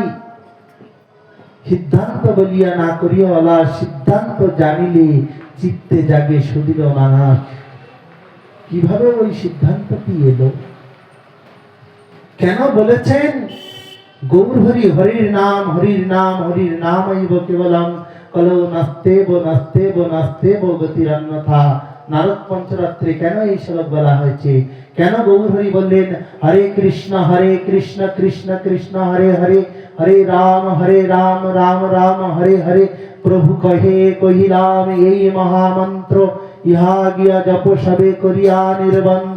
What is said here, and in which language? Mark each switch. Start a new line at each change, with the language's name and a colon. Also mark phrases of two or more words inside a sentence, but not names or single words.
Bangla: সিদ্ধান্ত বলিয়া না করি অলস, সিদ্ধান্ত জানিলে চিত্তে জাগে সুদৃঢ় মানস। কিভাবে ওই সিদ্ধান্তটি এলো? কেন বলেছেন? গৌর হরি,
Sanskrit: হরির নাম হরির নাম হরির নাম আইব কেবলম, কলো নাস্তেব নাস্তেব নাস্তেব গতিরন্যথা।
Bangla: নারদ পঞ্চরাত্রে কেন এই শ্লোক বলা হয়েছে? কেন গৌর হরি বললেন
Sanskrit: হরে কৃষ্ণ কৃষ্ণ কৃষ্ণ হরে হরে, হরে রাম রাম রাম হরে হরে।
Bangla: প্রভু কহে কহিলাম এই মহামন্ত্র, ইহা গিয়া জপ সবে করিয়া নির্বন্ধ।